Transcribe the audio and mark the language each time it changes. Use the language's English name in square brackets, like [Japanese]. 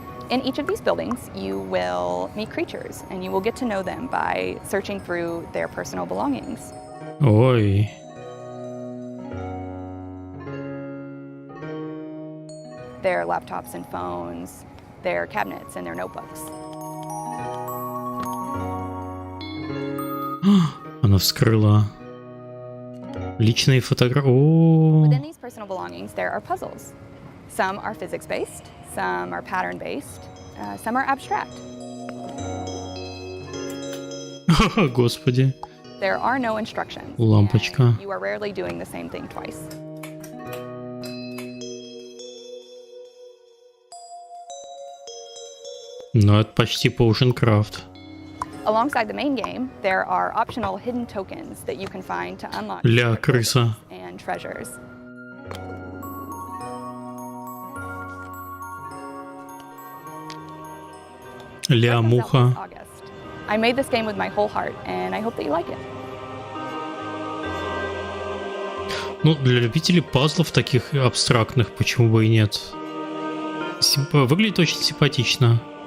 [English] In each of these buildings, you will meet creatures and you will get to know them by searching through their personal belongings. [Russian] Ой. [English] Their laptops and phones, their cabinets and their notebooks. [Russian] Она вскрыла личные фотографии. [English] Within these personal belongings, there are puzzles. Some are physics-based, some are pattern-based, some are abstract. [Russian] Господи. [English] There are no instructions. [Russian] Лампочка. [English] You are rarely doing the same thing twice. [Russian] Но это почти Potioncraft. [English] Alongside the main game, there are optional hidden tokens that you can find to unlock [Russian] Ля, крыса. [English] and treasures. [Russian] Ля-муха. [English] I made this game with my whole heart, and I hope that you like it. [Russian] Ну, для любителей пазлов таких абстрактных, почему бы и нет. Выглядит очень симпатично.